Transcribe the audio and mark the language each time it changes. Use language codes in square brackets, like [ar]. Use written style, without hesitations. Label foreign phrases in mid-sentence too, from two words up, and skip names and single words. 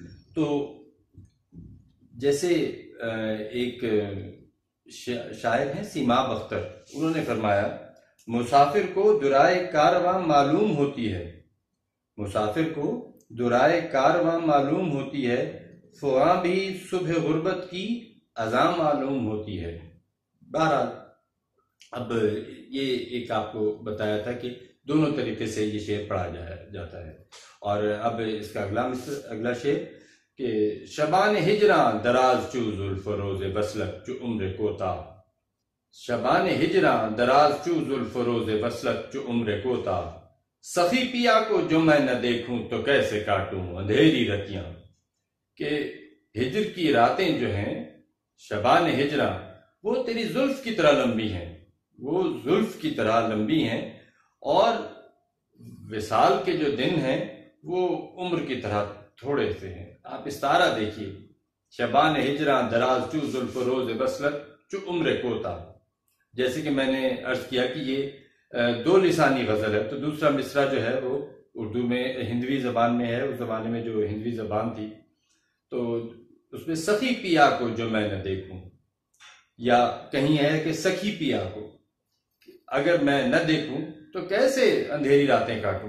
[ur] تو جیسے ایک شاعر ہیں سیماب اختر، انہوں نے فرمایا، مسافر کو درائے کارواں معلوم ہوتی ہے، مسافر کو درائے کارواں معلوم ہوتی ہے، فغاں بھی صبح غربت کی اذاں معلوم ہوتی ہے۔ بہرحال اب یہ ایک آپ کو بتایا تھا کہ دونوں طریقے سے یہ شعر پڑھا جاتا ہے۔ اور اب اس کا اگلا شعر کہ [fa] شبان ہجراں دراز چو زلف روز وصلت چو عمر کوتا، شبان ہجراں دراز چو زلف روز وصلت چو عمر کوتا، [ur] سخی پیا کو جو میں نہ دیکھوں تو کیسے کاٹوں اندھیری رتیاں۔ کہ ہجر کی راتیں جو ہیں، [fa] شبان ہجراں، [ur] وہ تیری زلف کی طرح لمبی ہیں، وہ زلف کی طرح لمبی ہیں، اور وصال کے جو دن ہیں وہ عمر کی طرح تھوڑے سے ہیں۔ آپ استعارہ دیکھیے، [fa] شبان ہجراں دراز چو زلف روز وصلت چو عمر کوتا۔ [ur] جیسے کہ میں نے عرض کیا کہ یہ دو لسانی غزل ہے، تو دوسرا مصرع جو ہے وہ اردو میں ہندوی زبان میں ہے، اس زمانے میں جو ہندوی زبان تھی، تو اس میں سخی پیا کو جو میں نہ دیکھوں، یا کہیں ہے کہ سخی پیا کو، اگر میں نہ دیکھوں تو کیسے اندھیری راتیں کاٹوں۔